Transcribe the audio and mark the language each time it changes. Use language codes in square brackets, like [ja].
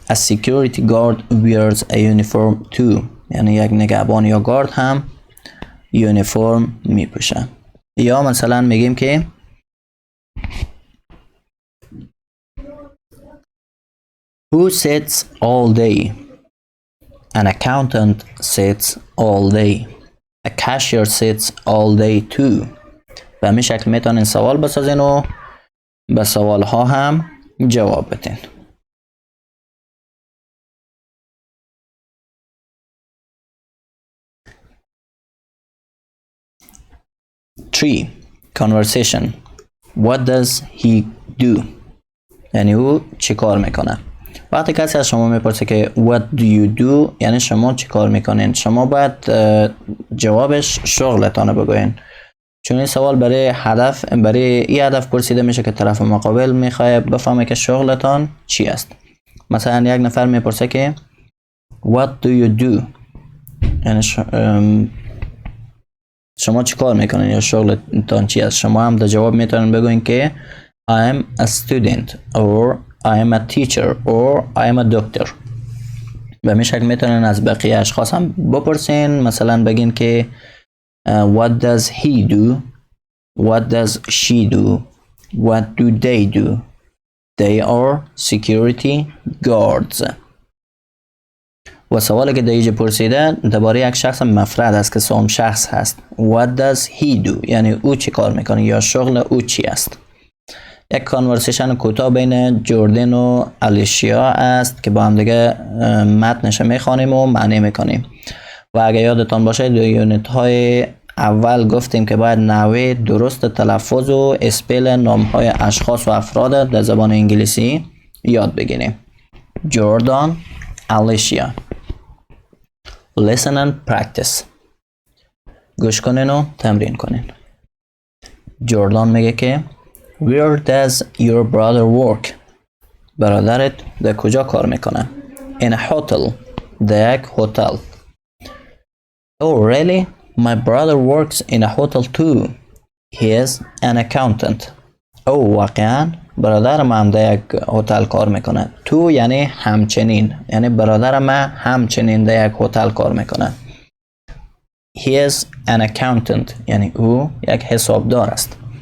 [en] a security guard wears a uniform too [fa] یعنی یک نگهبان یا گارد هم یونیفرم میپوشه. یا مثلا میگیم که [en] who sits all day. an accountant sits all day. a cashier sits all day too. [fa] به همین شکل میتونین سوال بسازین و به سوال ها هم جواب بدین. [en] Three. Conversation. What does he do? [fa] یعنی او چی کار میکنه. وقتی کسی از شما میپرسه که [en] what do you do [fa] یعنی شما چی کار میکنین، شما باید جوابش شغلتانه بگوین. چون این سوال برای این هدف پرسیده میشه که طرف مقابل میخواد بفهمه که شغلتان چی است. مثلا یک نفر میپرسه که [en] what do you do [fa] یعنی شما چی کار میکنین یا شغلتان چی است. شما هم در جواب میتونین بگوین که [en] I am a student or I am a teacher or I am a doctor. [fa] به همین شکل میتونین از بقیه اشخاص هم بپرسین. مثلا بگین که [en] what does he do, what does she do, what do they do. They are security guards. [fa] و سوالی که در اینجا پرسیده درباره یک شخص مفرد است که سوم شخص هست. [en] what does he do [fa] یعنی او چی کار میکنه یا شغل او چی است. یک کانورسیشن کوتاه بین جوردن و الیشیا است که با هم دیگه متنش میخوانیم و معنی میکنیم. و اگه یادتان باشه در یونیت های اول گفتیم که باید نحوه درست تلفظ و اسپل نام های اشخاص و افراد در زبان انگلیسی یاد بگیریم. [en] Jordan, Alicia. Listen and practice. [fa] گوش کنین و تمرین کنین. جوردان میگه که [en] Where does your brother work? [fa] برادرت در کجا کار میکنه؟ [en] In a hotel. [fa] در یک هتل. [en] Oh really? My brother works in a hotel too. He is an accountant. [fa] واقعا برادرم هم در یک هتل کار میکنه. تو یعنی همچنین، یعنی برادرم همچنین در یک هتل کار میکنه. [en] He is an accountant [fa] یعنی او یک حسابدار است.